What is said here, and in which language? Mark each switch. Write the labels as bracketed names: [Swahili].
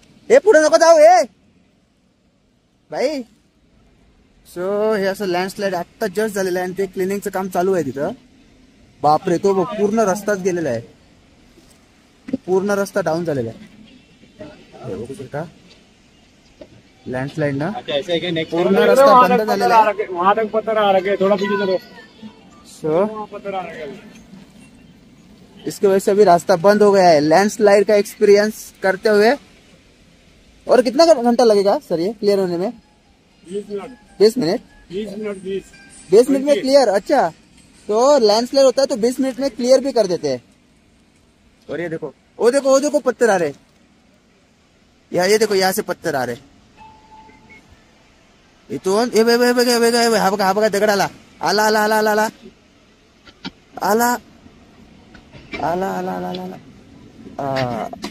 [Marathi] हे पुढे नको जाऊ हे भाई. सो हे असं लँडस्लाइड आत्ता जस्ट झालेलं आहे आणि ते क्लिनिंगचं काम चालू आहे तिथं. बापरे, तो पूर्ण रस्ताच गेलेला आहे, पूर्ण रस्ता डाऊन झालेला आहे. बघू शकता लँडस्लाइड ना पूर्ण रस्ता बंद झालेला आहे. [Hindi] सो इसकी वजह से अभी रास्ता बंद हो गया है. लैंडस्लाइड का एक्सपीरियंस करते हुए. और कितना घंटा लगेगा सर ये क्लियर होने में? 20 मिनट. 20 मिनट में क्लियर. अच्छा, तो लैंडस्लाइड होता है तो 20 मिनट में क्लियर भी कर देते हैं. और ये देखो, वो देखो, वो देखो पत्थर आ रहे. ये देखो यहाँ से पत्थर आ रहे. [Marathi] इथून हे बघा, हा बघा दगड आला आला आला आला आला आला आला आला आला आला आला.